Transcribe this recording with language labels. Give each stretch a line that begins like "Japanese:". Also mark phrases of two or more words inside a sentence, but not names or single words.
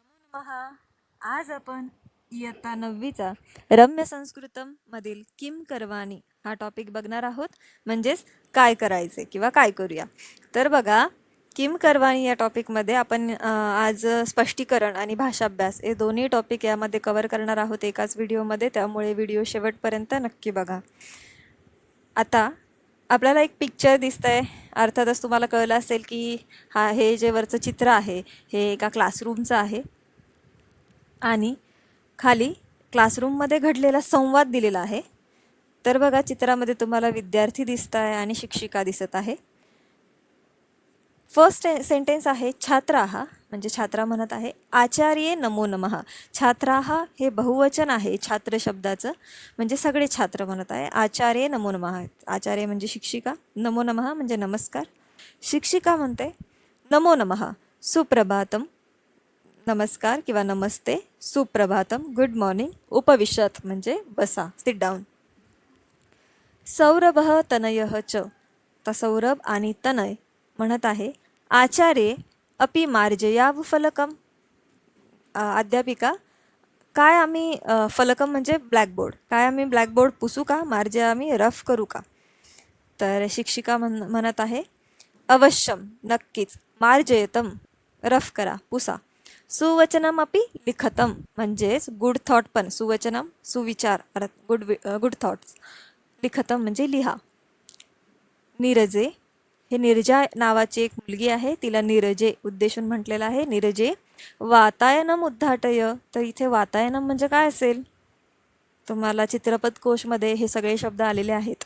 Marathi: महा आज आपण इयत्ता 9वीचा रम्य संस्कृतम मधील किम करवानी हा टॉपिक बघणार आहोत. म्हणजेच काय करायचे किंवा काय करूया. तर बघा, किम करवानी या टॉपिकमध्ये आपण आज स्पष्टीकरण आणि भाषाभ्यास हे दोन्ही टॉपिक यामध्ये कव्हर करणार आहोत एकाच व्हिडिओमध्ये. त्यामुळे व्हिडिओ शेवटपर्यंत नक्की बघा. आता आपल्याला एक पिक्चर दिसतंय. अर्थातच तुम्हाला कळलं असेल की हे जे वरचं चित्र आहे हे एका क्लासरूमचं आहे आणि खाली क्लासरूममध्ये घडलेला संवाद दिलेला आहे. तर बघा, चित्रामध्ये तुम्हाला विद्यार्थी दिसत आहे आणि शिक्षिका दिसत आहे.
English: First sentence
Marathi: आहे छात्राः, म्हणजे छात्रा म्हणत आहे
Sanskrit: आचार्ये नमो नमः.
Marathi: छात्राः हे बहुवचन आहे छात्र शब्दाचं, म्हणजे सगळे छात्र म्हणत आहे.
Sanskrit: आचार्ये नमो नमः,
Marathi: आचार्य म्हणजे शिक्षिका, नमो नमः म्हणजे नमस्कार. शिक्षिका म्हणते
Sanskrit: नमो नमः, सुप्रभातम,
Marathi: नमस्कार किंवा नमस्ते, सुप्रभातम,
English: Good morning,
Marathi: उपविशत म्हणजे बसा,
English: sit down.
Sanskrit: सौरभः तनयः च,
Marathi: तर सौरभ आणि तनय म्हणत आहे
Sanskrit: आचार्ये अपि मार्जयाव फलकम.
Marathi: अध्यापिका, काय आम्ही फलकम म्हणजे ब्लॅकबोर्ड, काय आम्ही ब्लॅकबोर्ड पुसू का, मार्जया आम्ही रफ करू का. तर शिक्षिका म्हणत आहे अवश्यम, नक्कीच, मार्जयतम रफ करा, पुसा.
Sanskrit: सुवचनम अपि लिखतम,
Marathi: म्हणजेच
English: good thought
Marathi: पण, सुवचनम सुविचार,
English: good thoughts,
Marathi: लिखतम म्हणजे लिहा. नीरजे, हे नीरजा नावाची एक मुलगी आहे, तिला नीरजे उद्देशून म्हटलेलं आहे.
Sanskrit: नीरजे वातायनम उद्घाटय,
Marathi: तर इथे वातायनम म्हणजे काय असेल, तुम्हाला चित्रपट कोशमध्ये हे सगळे शब्द आलेले आहेत.